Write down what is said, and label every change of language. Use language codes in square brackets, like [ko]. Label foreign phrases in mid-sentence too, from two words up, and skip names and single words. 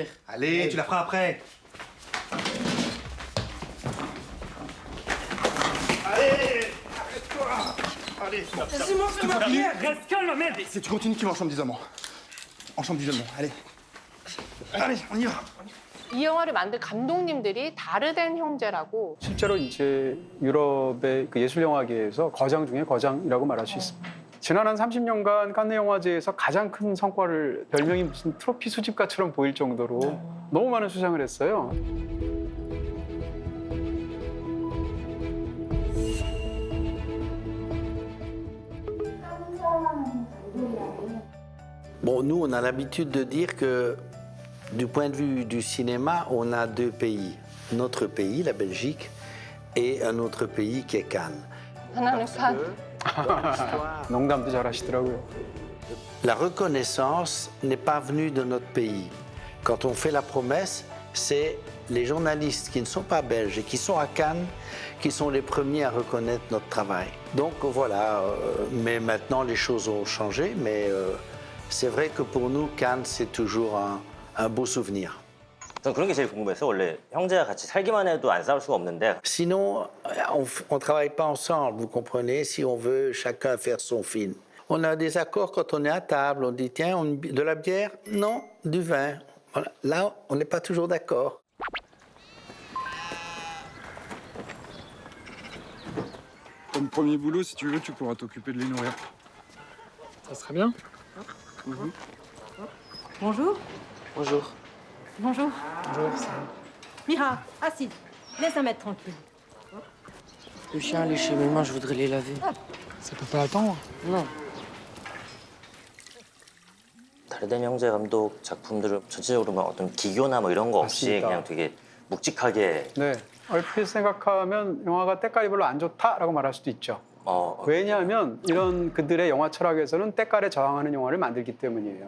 [fr] Allez, tu la feras après. Allez, arrête-toi. Allez. Laissez-moi faire ma prière. Reste calme, Ahmed. Si tu continues, tu vas en chambre d'isolement. En chambre d'isolement, allez. Allez, on y va. [ko] 이 영화를 만든 감독님들이 다르덴 형제라고 실제로 이제 유럽의 그 예술 영화계에서 거장 중에 거장이라고 말할 수 있습니다. 지난 한 30년간 칸네 영화제에서 가장 큰 성과를 별명이 무슨 트로피 수집가처럼 보일 정도로 너무 많은 수상을 했어요. [fr] Bon, nous, on a l'habitude de dire que, du point de vue du cinéma, on a deux pays. Notre pays, la Belgique, et un autre pays qui est Cannes. [ko] 하나는 산, 농담도 잘하시더라고요. [fr] La reconnaissance n'est pas venue de notre pays. Quand on fait la promesse, c'est les journalistes qui ne sont pas belges et qui sont à Cannes qui sont les premiers à reconnaître notre travail. Donc voilà, mais maintenant les choses ont changé, mais c'est vrai que pour nous, Cannes, c'est toujours un beau souvenir. [ko] 전 그런 게 제일 궁금해서 원래 형제가 같이 살기만 해도 안 싸울 수가 없는데 [fr] Sinon, on ne travaille pas ensemble, vous comprenez, si on veut chacun faire son film. On a des accords quand on est à table, on dit tiens, de la bière? Non, du vin. Voilà. Là, on n'est pas toujours d'accord. Comme premier boulot, si tu veux, tu pourras t'occuper de les nourrir. Ça serait bien. Bonjour. Bonjour. Bonjour. Bonjour, ça. Mira, assise. Laisse un mètre tranquille. Le chien a léché mes mains, je voudrais les laver. Ça peut pas attendre. Non. [ko] 다르덴 형제 감독 작품들은 전체적으로 막 어떤 기교나 뭐 이런 거 없이 맞습니다. 그냥 되게 묵직하게 네, 얼핏 생각하면 영화가 때깔이 별로 안 좋다라고 말할 수도 있죠. 왜냐하면 이런 그들의 영화 철학에서는 때깔에 저항하는 영화를 만들기 때문이에요.